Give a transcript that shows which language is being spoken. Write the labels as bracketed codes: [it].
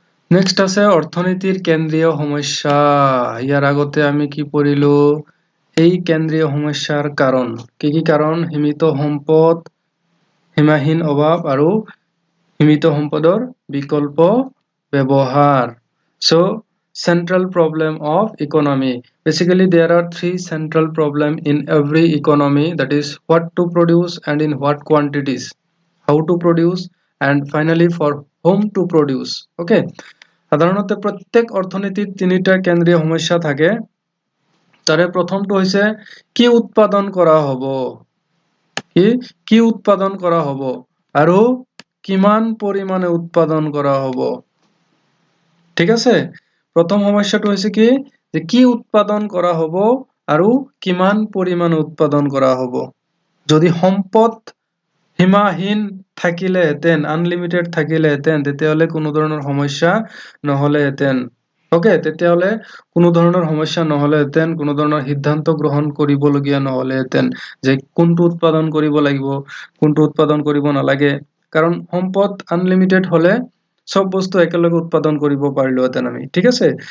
[as] Next আছে অৰ্থনীতিৰ কেন্দ্ৰীয় সমস্যা। ইয়াৰ আগতে আমি কি পঢ়িলো, এই কেন্দ্ৰীয় সমস্যাৰ কাৰণ কি কি কাৰণ, সীমিত সম্পদ, সীমাহীন অভাৱ আৰু সীমিত সম্পদৰ বিকল্প ব্যৱহাৰ। [en] So central problem of economy, basically there are 3 central problem in every economy, that is what to produce and in what quantities, how to produce, and finally for whom to produce. [as] Okay, সাধাৰণতে প্ৰত্যেক অৰ্থনীতিত 3টা কেন্দ্ৰীয় সমস্যা থাকে। তাৰে প্ৰথমটো হৈছে কি উৎপাদন কৰা হ'ব, কি উৎপাদন কৰা হ'ব আৰু কিমান পৰিমাণে উৎপাদন কৰা হ'ব। ঠিক আছে, প্ৰথম সমস্যাটো হৈছে কি যে কি উৎপাদন কৰা হ'ব আৰু কিমান পৰিমাণে উৎপাদন কৰা হ'ব। যদি সম্পদ সীমাহীন থাকিলেহেঁতেন, আনলিমিটেড থাকিলেহেঁতেন, তেতিয়াহ'লে কোনো ধৰণৰ সমস্যা নহ'লেহেঁতেন। ওকে, তেতিয়াহ'লে কোনো ধৰণৰ সমস্যা নহ'লেহেঁতেন, কোনো ধৰণৰ সিদ্ধান্ত গ্ৰহণ কৰিবলগীয়া নহ'লেহেঁতেন যে কোনটো উৎপাদন কৰিব লাগিব, কোনটো উৎপাদন কৰিব নালাগে। কাৰণ সম্পদ আনলিমিটেড হ'লে চব বস্তু একেলগে উৎপাদন কৰিব পাৰিলোহেঁতেন আমি, ঠিক আছে।